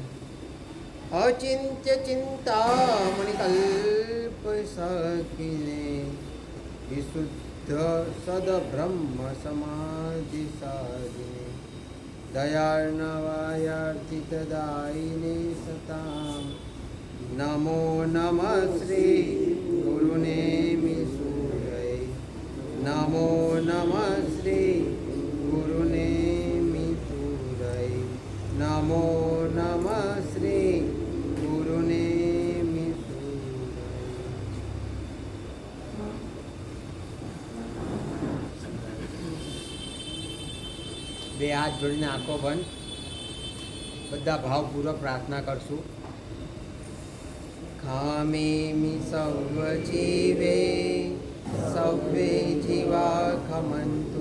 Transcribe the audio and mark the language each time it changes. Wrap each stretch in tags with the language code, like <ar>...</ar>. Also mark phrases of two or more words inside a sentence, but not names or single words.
<sa>अचिन्त्यचिन्तामणिकल्पसाकिने विशुद्धसद्ब्रह्मसमाधिसाधिने दयार्णवायार्थितदायिने सतां नमो नमः श्री गुरुनेमिसूरये नमो नमः श्री गुरुनेमिसूरये नमो नमः श्री गुरुनेमिसूरये</sa> <gu>બે હાથ જોડીને આંખો બંધ બધા ભાવપૂર્વક પ્રાર્થના કરશું</gu> <pra>खामेमि सव्वे जीवे सव्वे जीवा खमंतु</pra>